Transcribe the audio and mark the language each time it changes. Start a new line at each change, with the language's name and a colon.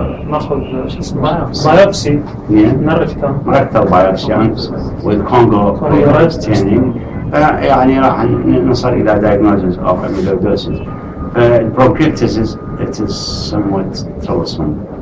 Arabic: ناخذ شو اسمه بايوبسي من الركتم.
English: rectal biopsy with Congo staining.
Arabic: يعني راح نصل إلى
English: diagnosis of amyloidosis. Bronchiectasis it is somewhat troublesome.